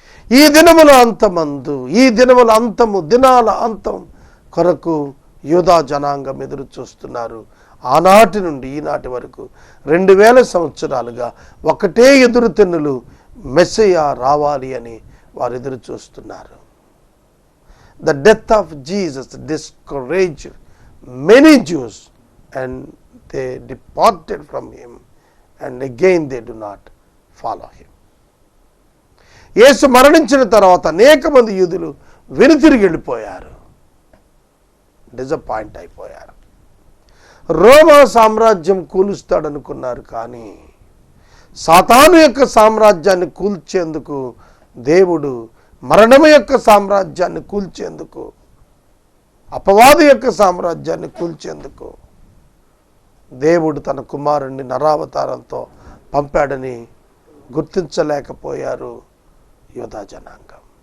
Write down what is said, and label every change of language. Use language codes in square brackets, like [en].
[te] ఈ దినముల అంతమందు, ఈ దినముల అంతము, దినాల అంతం కొరకు యూదా జనాంగం ఎదురు చూస్తున్నారు. ఆనాటి నుండి ఈనాటి వరకు 2000 సంవత్సరాలుగా ఒకటే ఎదురు తెన్నులు, మెస్సయా రావాలి అని వారు ఎదురు చూస్తున్నారు. [en] The death of Jesus discouraged many Jews and they departed from him and again they do not follow him. [te] యేసు మరణించిన తర్వాత అనేక మంది యూదులు వెనుతిరిగి వెళ్ళిపోయారు, డిసప్పాయింట్ అయిపోయారు. రోమా సామ్రాజ్యం కూలుస్తాడనుకున్నారు, కానీ సాతాను యొక్క సామ్రాజ్యాన్ని కూల్చేందుకు దేవుడు, మరణము యొక్క సామ్రాజ్యాన్ని కూల్చేందుకు, అపవాది యొక్క సామ్రాజ్యాన్ని కూల్చేందుకు దేవుడు తన కుమారుణ్ణి నరావతారంతో పంపాడని గుర్తించలేకపోయారు యూదా జనాంగం.